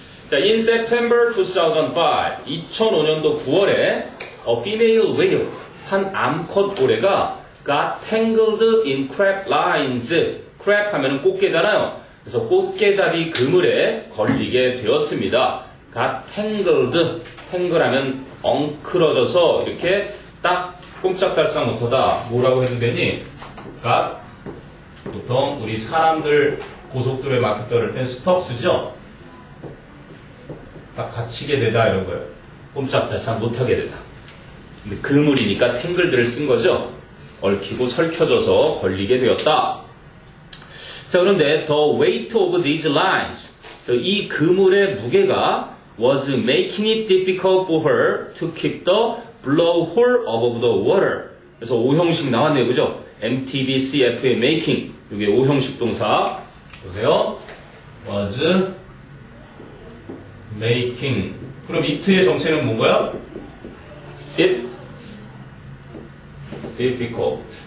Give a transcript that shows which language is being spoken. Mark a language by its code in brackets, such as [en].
[en] 자, in September 2005, [ko] 2005년도 9월에 [en] a female whale, [ko] 한 암컷 고래가 [en] got tangled in crab lines. [ko] crab 하면은 꽃게잖아요. 그래서 꽃게잡이 그물에 걸리게 되었습니다. got tangled, tangle 하면 엉클어져서 이렇게 딱 꼼짝달싹 못하다. 뭐라고 해도 되니? got, 보통 우리 사람들 고속도로에 막혔다 그럴 땐 스톱 쓰죠? 딱 갇히게 되다 이런 거예요. 꼼짝달싹 못하게 되다. 근데 그물이니까 탱글들을 쓴 거죠. 얽히고 설켜져서 걸리게 되었다. 자, 그런데 [en] the weight of these lines, [ko] 이 그물의 무게가 [en] was making it difficult for her to keep the blowhole above the water. [ko] 그래서 오형식 나왔네요, 그죠? MTBCF의 making, 이게 오형식 동사. 보세요. was making. 그럼 it의 정체는 뭔가요? [en] it difficult.